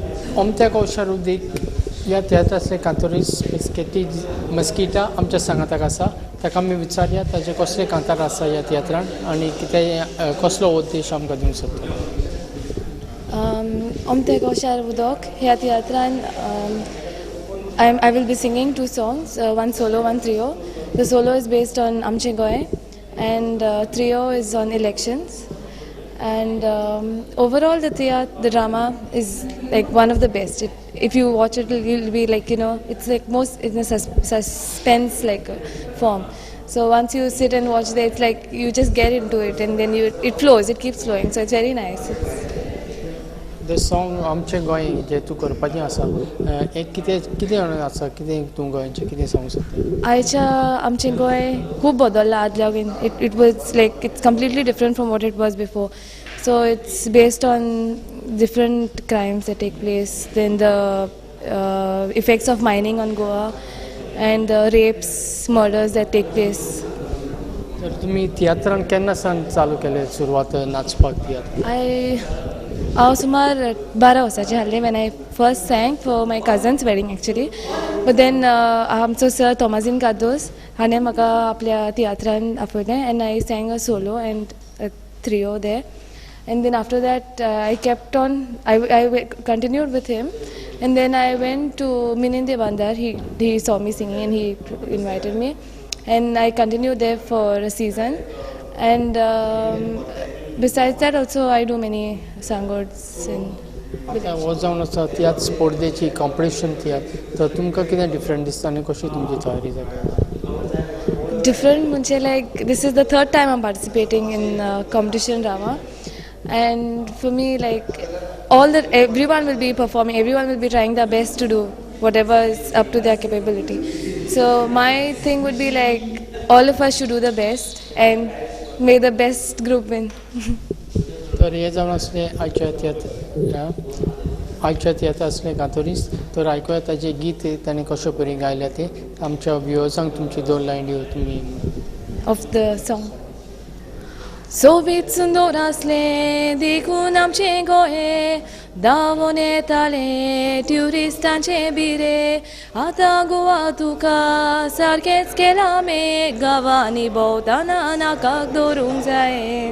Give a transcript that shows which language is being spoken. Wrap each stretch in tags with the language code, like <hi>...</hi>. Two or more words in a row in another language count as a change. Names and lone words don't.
<kok>Omte Kosharudik, या तियात्रातले कांतोरीस मस्किटा आमच्या सांगाताक आसा ताका आमी विचारया ताजे कसले कांतार आसा ह्या तियात्रान आनी कितें कसलो उद्देश आमकां दिवंक सोदता.</kok> <en>Omte Koshar Udok</en> <kok>ह्या तियात्रान</kok> <en>I will be singing two songs, one solo, one trio. The solo is based on Amche Goy and trio is on elections. And overall the drama is like one of the best. If you watch it, you'll be like, it's like most in a suspense like form. So once you sit and watch it, it's like you just get into it and then it flows, it keeps flowing. So it's very nice. The song</en> <kok>आमचे गोंय जे तूं करपाचें आसा एक कितें आसा कितें तूं गोंयचें कितें सांगूंक सोदता. आयच्या आमचें गोंय खूब बदललां आदल्या वगेन.</kok> <en>It was like it's completely different from what it was before. So it's based on different crimes that take place, then the effects of mining on Goa and the rapes, murders that take place.</en> <kok>तर तुमी तियात्रान केन्ना सावन चालू केलें सुरवात नाचपाक तियात्र. हांव सुमार 12 वर्सांचें आहलें</kok> <en>when I first sang for my cousin's wedding actually. But then</en> <kok>आमचो सर</kok> <en>Tomazin Cardoz</en> <kok>हाणें म्हाका आपल्या तियात्रान आपयलें</kok> <en>and I sang a solo and a trio there. And then after that I kept on, I continued with him. And then I went to Mininde Bandar. He saw me singing and he invited me. And I continued there for a season. And besides that also I do many sangods.</en> <kok>हो जावन आसा तियात्र स्पर्धेची कॉम्पिटिशन तियात्र तर तुमकां कितें डिफरंट दिसता आनी कशी तुमची तयारी जाता.</kok> <en>Different म्हणजे like this is the third time I'm participating in competition drama. And for me, like everyone will be performing, everyone will be trying their best to do whatever is up to their capability. So my thing would be like all of us should do the best and may the best group win.</en> <kok>तर हे जावन असले आयच्या तियात्र असले कांतोरीस तर आयकुया ताजे गीत ताणें कशे परी गायल्या ते आमच्या व्ह्युअर्सांक तुमची 2 लायन दिवं तुमी.</kok> <en>Of the song.</en> <kok>सोबीत सुंदर असले देखून आमचे गोंय धांवून येताले ट्युरिस्टांचे बिरे आतां गोवा तुका सारकेंच केलां मे गांवांनी भोंवताना नाकाक दवरूंक जाय.</kok>